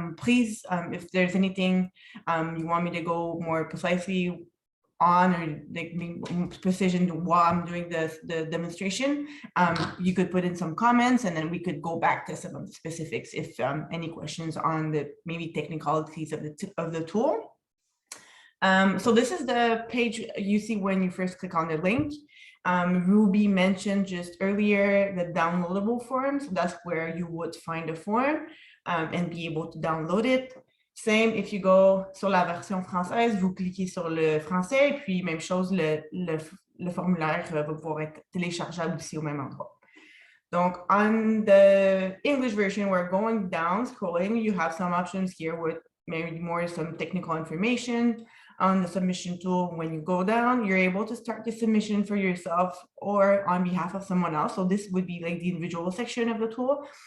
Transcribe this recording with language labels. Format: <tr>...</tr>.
<en>Please, if there's anything you want me to go more precisely on or precision while I'm doing the demonstration, you could put in some comments and then we could go back to some of the specifics if any questions on the maybe technicalities of the tool. So this is the page you see when you first click on the link. Ruby mentioned just earlier the downloadable form, so that's where you would find a form and be able to download it. Same, if you go</en> <fr>sur la version française, vous cliquez sur le français, et puis même chose, le formulaire va pouvoir être téléchargeable aussi au même endroit. Donc,</fr> <en>on the English version, we're going down, scrolling, you have some options here with maybe more some technical information. On the submission tool, when you go down, you're able to start the submission for yourself or on behalf of someone else. So this would be like the individual section of the tool.</en>